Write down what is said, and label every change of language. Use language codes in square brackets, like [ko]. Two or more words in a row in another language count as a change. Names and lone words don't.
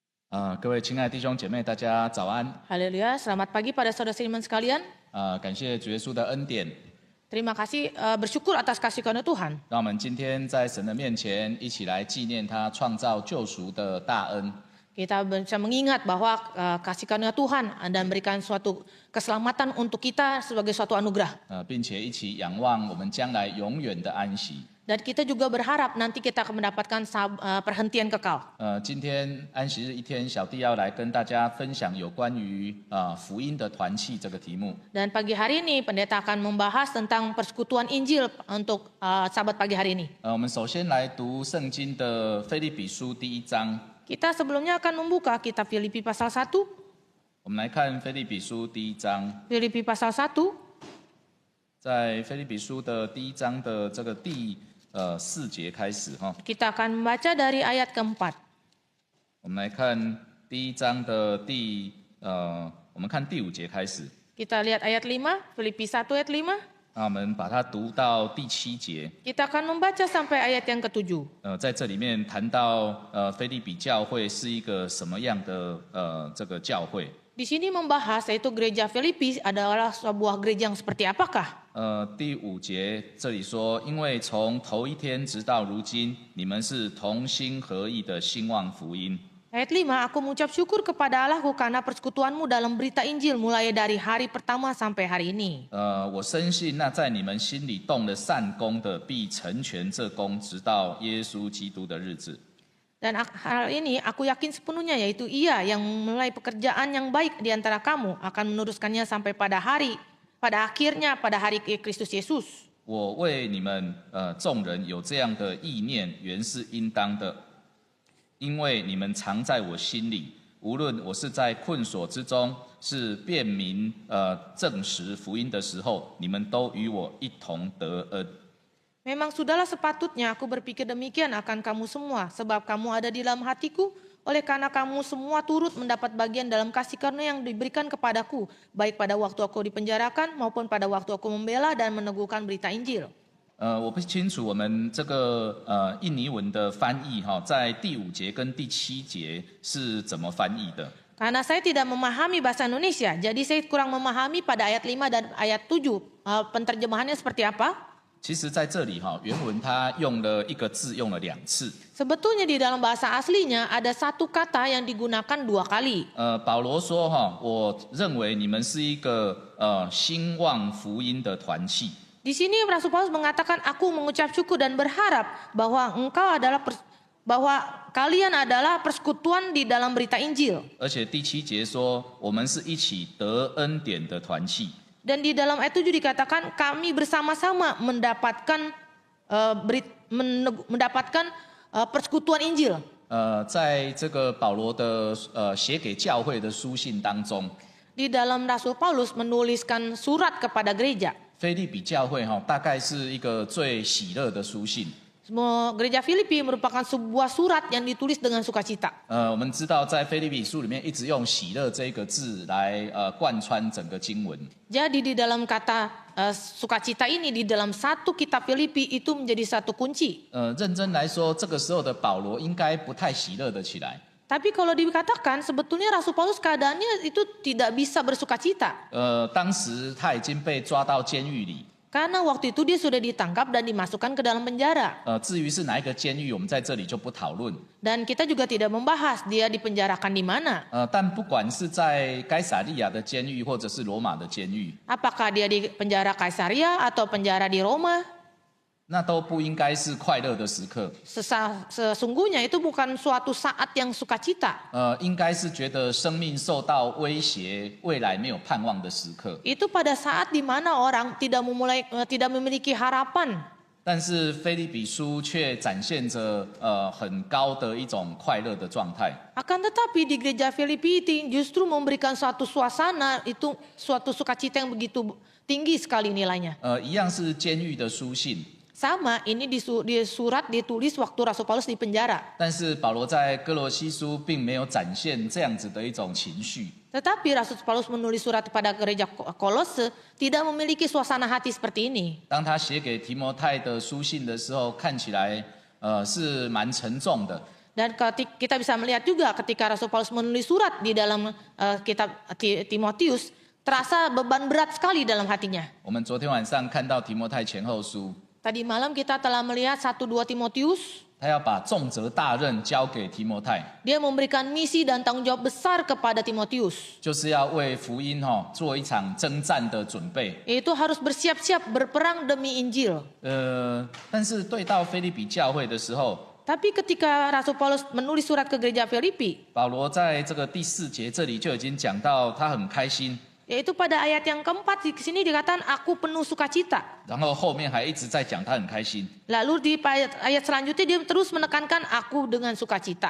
[zh] 各位亲爱的弟兄姐妹，大家早安。 [id] Haleluya, selamat pagi pada saudara-saudara sekalian. [zh] 感谢主耶稣的恩典， [id] Terima kasih, bersyukur atas kasih karunia Tuhan. [zh] 让我们今天在神的面前一起来纪念他创造救赎的大恩。 [id] Kita bisa mengingat bahwa kasih karunia Tuhan dan memberikan suatu keselamatan untuk kita sebagai suatu anugerah. [zh] 并且一起仰望我们将来永远的安息。 [id] Dan kita juga berharap nanti kita akan mendapatkan perhentian kekal. [zh] 今天安息日一天，小弟要来跟大家分享有关于福音的团契这个题目。 [id] Dan pagi hari ini pendeta akan membahas tentang persekutuan Injil untuk sahabat pagi hari ini. [zh] 我们首先来读圣经的腓立比书第1章。 [id] Kita sebelumnya akan membuka kitab Filipi pasal 1. [zh] 我们来看腓立比书第1章， [id] Filipi pasal 1. [zh] 在腓立比书的第1章的这个第4节开始哈。 [id] Kita akan membaca dari ayat keempat. [zh] 我们来看第1章的我们看第5节开始。 [id] Kita lihat ayat 5, Filipi 1 ayat 5. [zh] 那我们把它读到第7节。 [id] Kita akan membaca sampai ayat yang ke-7. [zh] 在这里面谈到腓立比教会是一个什么样的这个教会。 [id] Di sini membahas yaitu gereja Filipi adalah sebuah gereja yang seperti apakah? [zh] 第5节这里说，因为从头一天直到如今，你们是同心合意的兴旺福音。 [id] Ayat 5, aku mengucap syukur kepada Allahku karena persekutuanmu dalam berita Injil mulai dari hari pertama sampai hari ini. [zh] 我深信那在你们心里动了善功的，必成全这功，直到耶稣基督的日子。 [id] Dan hal ini aku yakin sepenuhnya yaitu ia yang mulai pekerjaan yang baik di antara kamu akan meneruskannya sampai pada akhirnya pada hari Kristus Yesus. [zh] 我为你们众人有这样的意念，原是应当的，因为你们常在我心里，无论我是在困锁之中，是辨明证实福音的时候，你们都与我一同得恩。 [id] Memang sudahlah sepatutnya aku berpikir demikian akan kamu semua, sebab kamu ada di dalam hatiku, oleh karena kamu semua turut mendapat bagian dalam kasih karunia yang diberikan kepadaku, baik pada waktu aku dipenjarakan maupun pada waktu aku membela dan meneguhkan berita Injil. [zh] 我不清楚我们这个印尼文的翻译在第5节跟第7节是怎么翻译的。 [id] Karena saya tidak memahami bahasa Indonesia, jadi saya kurang memahami pada ayat 5 dan ayat 7 penterjemahannya seperti apa. [zh] 其实在这里原文它用了一个字，用了2次。 [id] Sebetulnya di dalam bahasa aslinya ada satu kata yang digunakan 2 kali. [zh] 保罗说我认为你们是一个兴旺福音的团契。 [id] Di sini Rasul Paulus mengatakan aku mengucap syukur dan berharap bahwa kalian adalah persekutuan di dalam berita Injil. [zh] 而且第7节说我们是一起得恩典的团契。 [id] Dan di dalam ayat 7 dikatakan kami bersama-sama mendapatkan persekutuan Injil. [zh] 在这个保罗的写给教会的书信当中， [id] Di dalam Rasul Paulus menuliskan surat kepada gereja. [zh] 腓立比教会大概是一个最喜乐的书信。 [id] Semua gereja Filipi merupakan sebuah surat yang ditulis dengan sukacita. [zh] 我们知道在腓立比书里面一直用喜乐这个字来贯穿整个经文。 [id] Jadi di dalam kata sukacita ini di dalam satu kitab Filipi itu menjadi satu kunci. [zh] 认真来说，这个时候的保罗应该不太喜乐的起来。 [id] Tapi kalau dikatakan sebetulnya Rasul Paulus keadaannya itu tidak bisa bersukacita. [zh] 当时他已经被抓到监狱里。 [id] Karena waktu itu dia sudah ditangkap dan dimasukkan ke dalam penjara. [zh] 至于是哪一个监狱，我们在这里就不讨论。 [id] Dan kita juga tidak membahas dia dipenjarakan di mana. [zh] 但不管是在该撒利亚的监狱，或者是罗马的监狱， [id] Apakah dia di penjara Kaisaria atau penjara di Roma? [zh] 那都不应该是快乐的时刻。 [id] Sesungguhnya itu bukan suatu saat yang sukacita. [zh] 应该是觉得生命受到威胁，未来没有盼望的时刻。 [id] Itu pada saat di mana orang tidak memiliki harapan. [zh] 但是腓立比书却展现着很高的一种快乐的状态。 [id] Akan tetapi di gereja Filipi justru memberikan suatu suasana itu suatu sukacita yang begitu tinggi sekali nilainya. [zh] 一样是监狱的书信。 [id] Sama, ini di surat ditulis waktu Rasul Paulus di penjara. [zh] 但是保罗在哥罗西书并没有展现这样子的一种情绪。 [id] Tetapi Rasul Paulus menulis surat kepada gereja Kolose tidak memiliki suasana hati seperti ini. [zh] 当他写给提摩太的书信的时候，看起来是蛮沉重的。 [id] Dan kita bisa melihat juga ketika Rasul Paulus menulis surat di dalam kitab Timotius, terasa beban berat sekali dalam hatinya. [zh] 我们昨天晚上看到提摩太前后书， [id] Tadi malam kita telah melihat 1-2 Timotius. [zh] 他要把重责大任交给提摩太， [id] Dia memberikan misi dan tanggung jawab besar kepada Timotius. [zh] 就是要为福音做一场征战的准备。 [id] Yaitu harus bersiap-siap berperang demi Injil. [zh] 但是对到腓立比教会的时候， [id] Tapi ketika Rasul Paulus menulis surat ke gereja Filipi, [zh] 保罗在这个第4节这里就已经讲到，他很开心， [id] yaitu pada ayat yang keempat di sini dikatakan aku penuh sukacita. [zh] 然后后面还一直在讲他很开心。 [id] Lalu di ayat selanjutnya dia terus menekankan aku dengan sukacita.